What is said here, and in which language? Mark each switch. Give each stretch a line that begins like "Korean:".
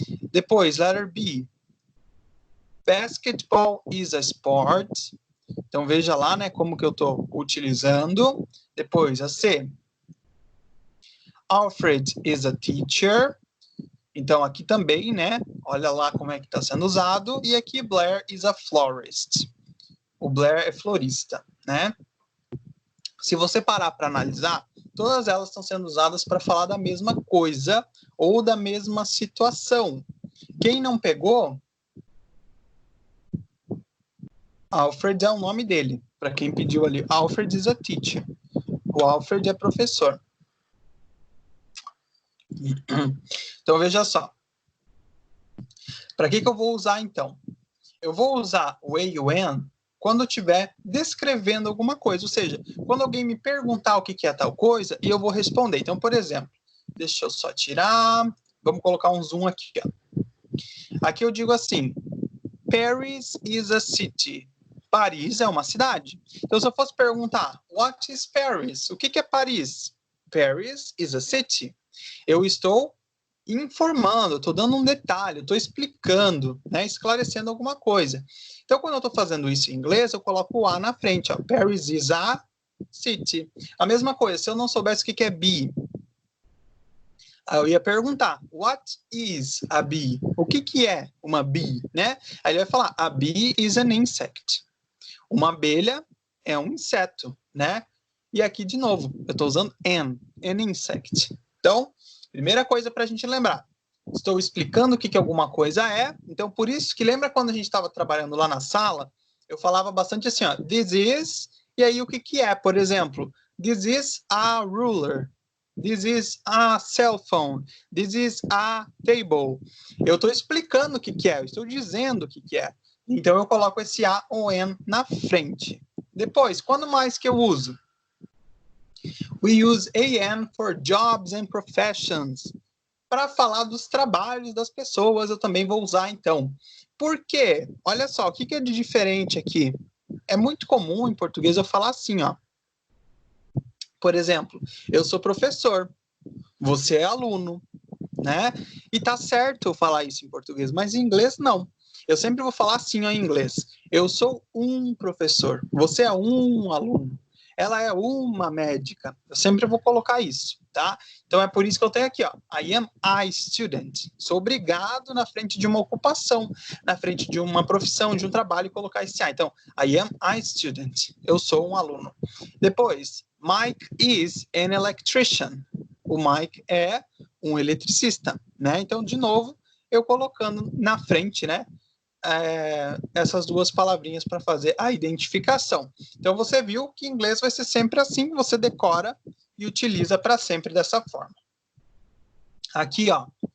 English: Depois, letter B. Basketball is a sport.
Portuguese: Então, veja lá, né, como que eu estou utilizando. Depois, a C.
English: Alfred is a teacher.
Portuguese: Então, aqui também, né, olha lá como é que está sendo usado. E aqui,
English: Blair is a florist.
Portuguese: O Blair é florista, né? Se você parar para analisar, todas elas estão sendo usadas para falar da mesma coisa ou da mesma situação. Quem não pegou, Alfred é o nome dele. Para quem pediu ali,
English: Alfred is a teacher.
Portuguese: O Alfred é professor. Então, veja só. Para que eu vou usar, então? Eu vou usar o a e o an quando eu estiver descrevendo alguma coisa. Ou seja, quando alguém me perguntar o que é tal coisa, e eu vou responder. Então, por exemplo, deixa eu só tirar. Vamos colocar um zoom aqui. Ó. Aqui eu digo assim,
English: Paris is a city.
Portuguese: Paris é uma cidade. Então, se eu fosse perguntar,
English: what is Paris?
Portuguese: O que é Paris?
English: Paris is a city.
Portuguese: Eu estou informando, estou dando um detalhe, estou explicando, né, esclarecendo alguma coisa. Então, quando eu estou fazendo isso em inglês, eu coloco o a na frente. Ó,
English: Paris is a city.
Portuguese: A mesma coisa, se eu não soubesse o que é bee, eu ia perguntar,
English: what is a bee?
Portuguese: O que é uma bee, né? Aí ele vai falar,
English: a bee is an insect.
Portuguese: Uma abelha é um inseto, né? E aqui, de novo, eu estou usando an insect. Então, primeira coisa para a gente lembrar, estou explicando o que alguma coisa é, então por isso que lembra quando a gente estava trabalhando lá na sala, eu falava bastante assim, ó, this is, e aí o que é? Por exemplo,
English: this is a ruler, this is a cell phone, this is a table.
Portuguese: Eu estou explicando o que é, eu estou dizendo o que é. Então eu coloco esse a ou n na frente. Depois, quando mais que eu uso?
English: We use an for jobs and professions.
Portuguese: Para falar dos trabalhos das pessoas, eu também vou usar, então. Por quê? Olha só, o que é de diferente aqui? É muito comum em português eu falar assim, ó. Por exemplo, eu sou professor, você é aluno, né? E tá certo eu falar isso em português, mas em inglês não. Eu sempre vou falar assim ó, em inglês. Eu sou um professor, você é um aluno. Ela é uma médica. Eu sempre vou colocar isso, tá? Então é por isso que eu tenho aqui, ó.
English: I am a student.
Portuguese: Sou obrigado na frente de uma ocupação, na frente de uma profissão, de um trabalho, colocar esse a. Então,
English: I am a student.
Portuguese: Eu sou um aluno.
English: Depois, Mike is an electrician.
Portuguese: O Mike é um eletricista, né? Então, de novo, eu colocando na frente, né? Essas duas palavrinhas para fazer a identificação. Então, você viu que em inglês vai ser sempre assim, você decora e utiliza para sempre dessa forma. Aqui, ó,